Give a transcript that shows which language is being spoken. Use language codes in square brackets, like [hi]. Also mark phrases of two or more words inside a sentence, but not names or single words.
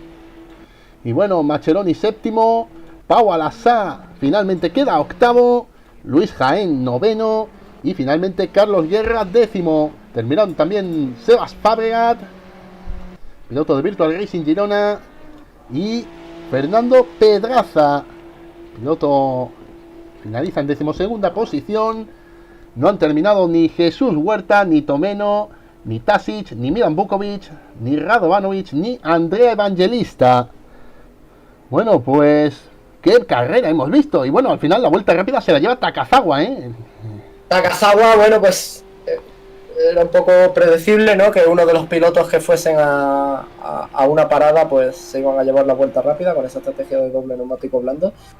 [es] Y bueno, Mascheroni séptimo, Pau Alasá finalmente queda octavo, Luis Jaén noveno y finalmente Carlos Guerra décimo. Terminaron también Sebas Fabregat, piloto de Virtual Racing Girona, y Fernando Pedraza, piloto, finaliza en decimosegunda posición. No han terminado ni Jesús Huerta, ni Tomeno, ni Tasic, ni Milan Vukovic, ni Radovanovic, ni Andrea Evangelista. Bueno, pues qué carrera hemos visto. Y bueno, al final la vuelta rápida se la lleva Takazawa, ¿eh? Takazawa, bueno, pues era un poco predecible, ¿no? Que uno de los pilotos que fuesen a una parada, pues se iban a llevar la vuelta rápida con esa estrategia de doble neumático blando.